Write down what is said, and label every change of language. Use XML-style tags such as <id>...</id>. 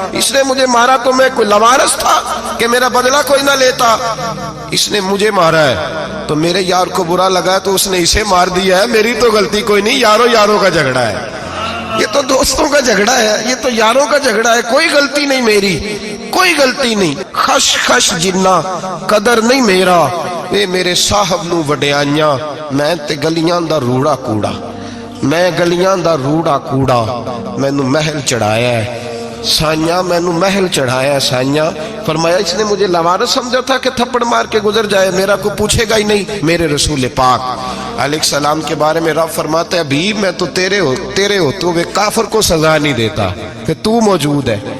<ur>اس نے مجھے مارا تو میں کوئی لاوارث تھا کہ میرا بدلہ کوئی نہ لیتا. اس نے مجھے مارا ہے تو میرے یار کو برا لگا تو اس نے اسے مار دیا ہے، میری تو غلطی کوئی نہیں. یاروں کا جھگڑا ہے، یہ تو دوستوں کا جھگڑا ہے، یہ تو یاروں کا جھگڑا ہے، کوئی غلطی نہیں میری، کوئی غلطی نہیں.</ur> <pa>خش خش جنہ قدر نہیں میرا، اے میرے صاحب نو وڈیاں، میں تے گلیاں دا روڑا کوڑا، میں گلیاں دا روڑا کوڑا. میں نو محل چڑھایا ہے سائیاں، میں نو محل چڑھایا ہے سائیاں.</pa> <ur>فرمایا اس نے مجھے لاوارث سمجھا تھا کہ تھپڑ مار کے گزر جائے، میرا کو پوچھے گا ہی نہیں. میرے رسول پاک علیہ السلام کے بارے میں رب فرماتا ہے ابھی میں تو تیرے ہوتے ہوئے کافر کو سزا نہیں دیتا کہ تو موجود ہے.</ur>